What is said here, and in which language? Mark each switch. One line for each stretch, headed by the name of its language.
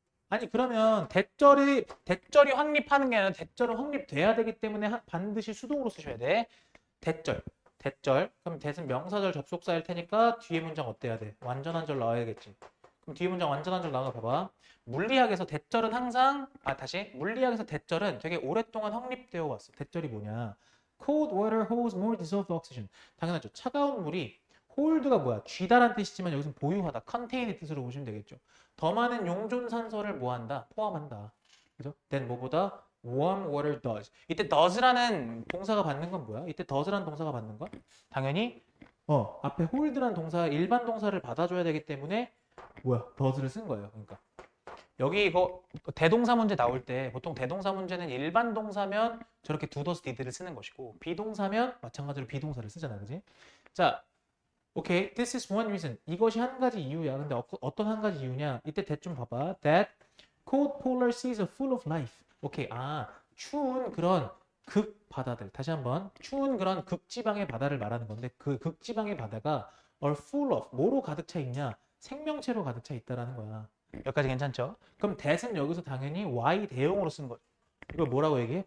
Korean: 아니 그러면 대절이 확립하는 게 아니라 대절은 확립돼야 되기 때문에 반드시 수동으로 쓰셔야 돼. 대절. 그럼 대은 명사절 접속사일 테니까 뒤에 문장 어때야 돼? 완전한 절 나와야겠지. 그럼 뒤에 문장 완전한 절 나와 봐봐. 물리학에서 대절은 항상 물리학에서 대절은 되게 오랫동안 확립되어 왔어. 대절이 뭐냐?
English: Cold water holds more dissolved oxygen.
Korean: 당연하죠. 차가운 물이 홀드가 뭐야? 쥐다란 뜻이지만 여기서 보유하다, 컨테인의 뜻으로 보시면 되겠죠. 더 많은 용존 산소를 뭐한다? 포함한다. 그죠?
English: then
Korean: 뭐보다
English: warm water does.
Korean: 이때 does라는 동사가 받는 건 뭐야? 이때 does라는 동사가 받는 건 당연히 앞에 hold라는 동사 일반 동사를 받아줘야 되기 때문에 뭐야? does를 쓴 거예요. 그러니까 여기 이거 대동사 문제 나올 때 보통 대동사 문제는 일반 동사면 저렇게 do, does, did를 쓰는 것이고 비동사면 마찬가지로 비동사를 쓰잖아, 그지? 자, 오케이,
English: this is one reason.
Korean: 이것이 한 가지 이유야. 근데 어떤 한 가지 이유냐? 이때 대충 봐봐.
English: That cold polar seas are full of life.
Korean: 오케이, 추운 그런 극 바다들. 다시 한번 추운 그런 극지방의 바다를 말하는 건데 그 극지방의 바다가
English: are full of
Korean: 뭐로 가득 차 있냐? 생명체로 가득 차 있다라는 거야. 여기까지 괜찮죠? 그럼 that은 여기서 당연히 y 대용으로 쓴 거죠. 이걸 뭐라고 얘기해?